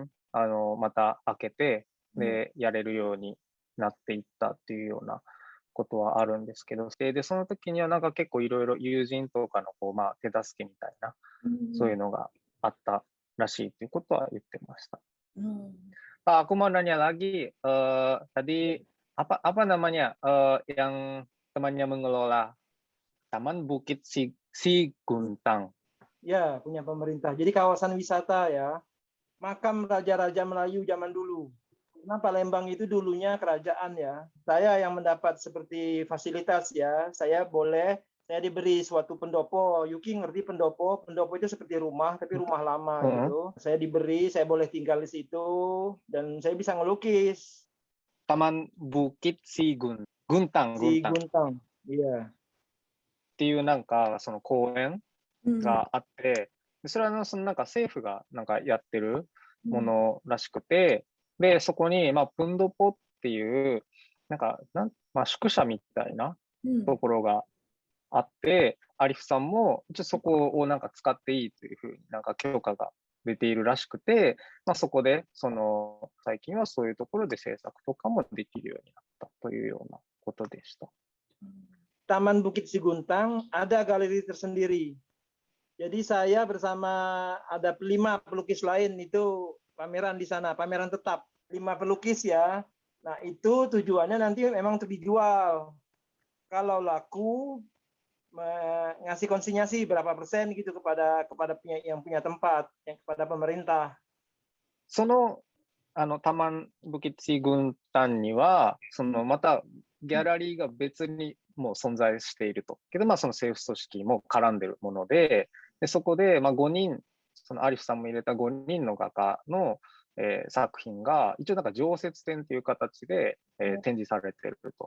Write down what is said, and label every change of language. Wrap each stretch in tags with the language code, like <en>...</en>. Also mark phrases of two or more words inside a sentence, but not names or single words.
<ja>また開けて、でやれるようになっていったっていうようなことはあるんですけど、でその時にはなんか結構いろいろ友人とかの手助けみたいな、そういうのがあったらしいということは言ってました。</ja> <id>Pak, aku mau nanya lagi, tadi apa namanya yang temannya mengelola Taman Bukit Siguntang? Ya, punya pemerintah. Jadi kawasan wisata ya, makam raja-raja Melayu zaman dulu. Karena Palembang itu dulunya kerajaan ya. Saya yang mendapat seperti fasilitas ya. Saya diberi suatu pendopo. Yuki ngerti pendopo? Pendopo itu seperti rumah, tapi rumah lama gitu. Saya boleh tinggal di situ, dan saya bisa ngelukis. Taman Bukit Siguntang. Siguntang, iya.</id> <ja>っていうなんかその公園があって、それはなんか政府がなんかやってるものらしくて、でそこにプンドポっていうなんか宿舎みたいなところがあって、アリフさんも一応そこをなんか使っていいというふうになんか許可が出ているらしくて、そこで最近はそういうところで制作とかもできるようになっったというようなことでした。</ja> <id>Taman Bukit Siguntang ada galeri tersendiri. Jadi saya bersama ada 5 pelukis lain itu pameran di sana, pameran tetap 5 pelukis ya. Nah itu tujuannya nanti memang untuk dijual. Kalau laku ngasih konsinyasi berapa persen gitu kepada yang punya tempat, yang kepada pemerintah.</id> <ja>そのタマンブキッチ軍団には、またギャラリーが別にもう存在していると。けど、その政府組織も絡んでるもので、そこで5人、アリフさんも入れた5人の画家の、作品が、一応なんか常設展という形で、展示されていると。</ja>